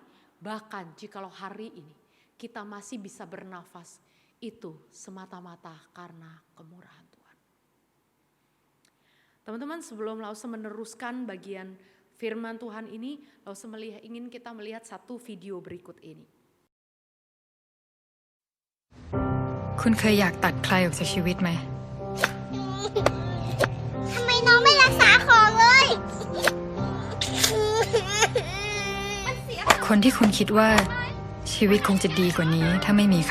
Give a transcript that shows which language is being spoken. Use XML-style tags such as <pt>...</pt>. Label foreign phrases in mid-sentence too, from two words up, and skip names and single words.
<id>Bahkan jikalau hari ini kita masih bisa bernafas, itu semata-mata karena kemurahan Tuhan. Teman-teman, sebelum Lause meneruskan bagian firman Tuhan ini, Lause ingin kita melihat satu video berikut ini.</id> <th>คุณเคยอยากตัดใครออกจากชีวิตไหม ทำไมน้องไม่รักษาของเลย คนที่คุณคิดว่าชีวิตคงจะดีกว่านี้ถ้าไม่มีเขา</th>